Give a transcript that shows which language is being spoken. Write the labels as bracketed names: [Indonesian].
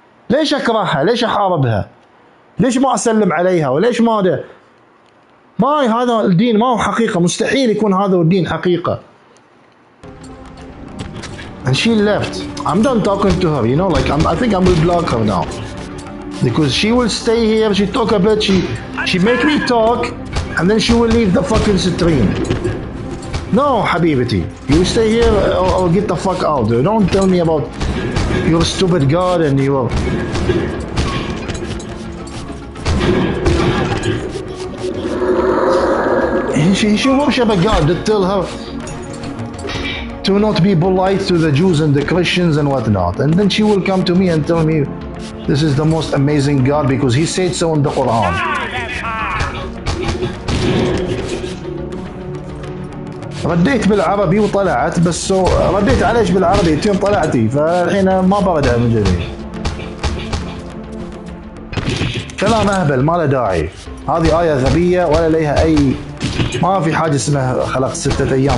[Arabic] ليش اكرهها؟ ليش احاربها؟ ليش ما اسلم عليها؟ وليش ما هذا الدين ما هو حقيقه، مستحيل يكون هذا الدين حقيقه. [English] And she left. I'm done talking to her, I think I will block her now. Because she will stay here, she talk a bit, she make me talk, and then she will leave the fucking stream. No, حبيبتي, you stay here or get the fuck out. Don't tell me about your stupid God and your... She worship a God that tell her to not be polite to the Jews and the Christians and whatnot. And then she will come to me and tell me this is the most amazing God because he said so in the Quran. [Arabic] رديت بالعربي وطلعت، بس رديت عليش بالعربي انتم طلعتي، فالحين ما برد من جديد. كلام اهبل ما له داعي. هذه آية غبية ولا لها اي، ما في حاجة اسمها خلق 6 ايام.